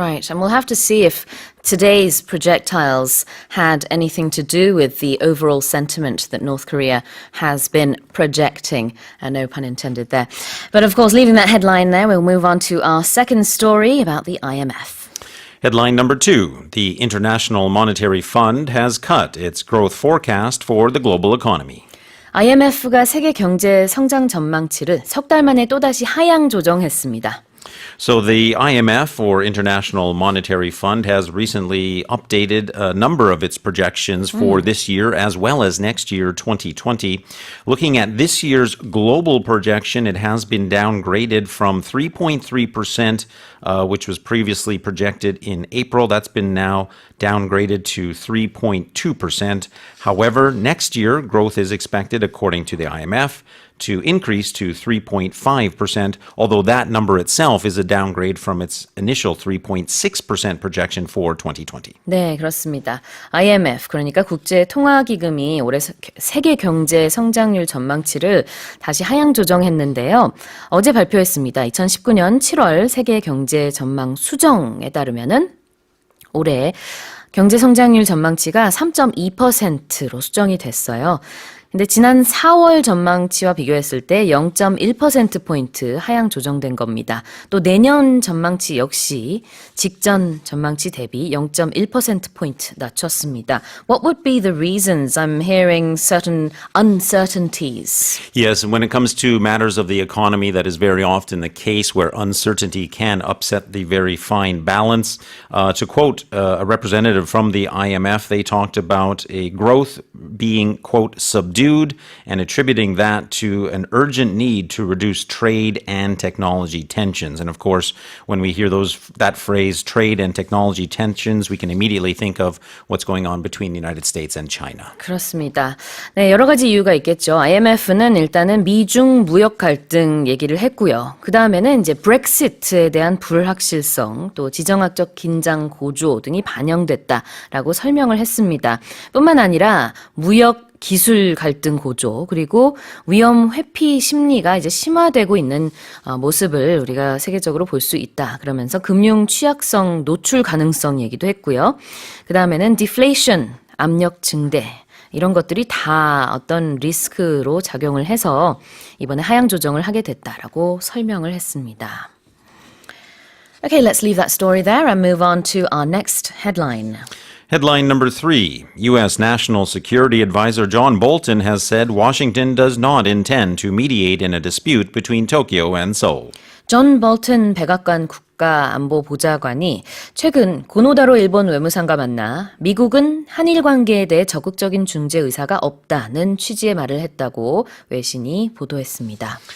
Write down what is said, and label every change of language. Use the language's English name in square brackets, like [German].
[English] Right, and we'll have to see if today's projectiles had anything to do with the overall sentiment that North Korea has been projecting. No pun intended there. But of course, leaving that headline there, we'll move on to our second story about the IMF. Headline number 2, the International Monetary Fund has cut its growth forecast for the global economy. [Korean] IMF가 세계 경제 성장 전망치를 석 달 만에 또다시 하향 조정했습니다. [English] So the IMF, or International Monetary Fund, has recently updated a number of its projections for this year as well as next year, 2020. Looking at this year's global projection, it has been downgraded from 3.3%, which was previously projected in April. That's been now downgraded to 3.2%. However, next year, growth is expected, according to the IMF, to increase to 3.5%, although that number itself is a downgrade from its initial 3.6% projection for 2020. [Korean] 네, 그렇습니다. IMF, 그러니까 국제통화기금이 올해 세계 경제 성장률 전망치를 다시 하향 조정했는데요. 어제 발표했습니다. 2019년 7월 세계 경제 전망 수정에 따르면은 올해 경제 성장률 전망치가 3.2%로 수정이 됐어요. 근데 지난 4월 전망치와 비교했을 때 0.1%포인트 하향 조정된 겁니다. 또 내년 전망치 역시 직전 전망치 대비 0.1%포인트 낮췄습니다. [English] What would be the reasons? I'm hearing certain uncertainties. Yes, when it comes to matters of the economy, that is very often the case where uncertainty can upset the very fine balance. To quote a representative from the IMF, they talked about a growth being, quote, subdued, and attributing that to an urgent need to reduce trade and technology tensions. And of course, when we hear that phrase, trade and technology tensions, we can immediately think of what's going on between the United States and China. [Korean] 그렇습니다. 네, 여러 가지 이유가 있겠죠. IMF는 일단은 미중 무역 갈등 얘기를 했고요. 그 다음에는 이제 브렉시트에 대한 불확실성, 또 지정학적 긴장 고조 등이 반영됐다라고 설명을 했습니다. 뿐만 아니라 무역 기술 갈등 고조, 그리고 위험 회피 심리가 이제 심화되고 있는 모습을 우리가 세계적으로 볼 수 있다. 그러면서 금융 취약성, 노출 가능성 얘기도 했고요. 그 다음에는 deflation, 압력 증대, 이런 것들이 다 어떤 리스크로 작용을 해서 이번에 하향 조정을 하게 됐다라고 설명을 했습니다. [English] Okay, let's leave that story there and move on to our next headline. Headline number 3, U.S. National Security Advisor John Bolton has said Washington does not intend to mediate in a dispute between Tokyo and Seoul. [Korean] 존 볼튼 백악관 국가안보보좌관이 최근 고노다로 일본 외무상과 만나 미국은 한일 관계에 대해 적극적인 중재 의사가 없다는 취지의 말을 했다고 외신이 보도했습니다.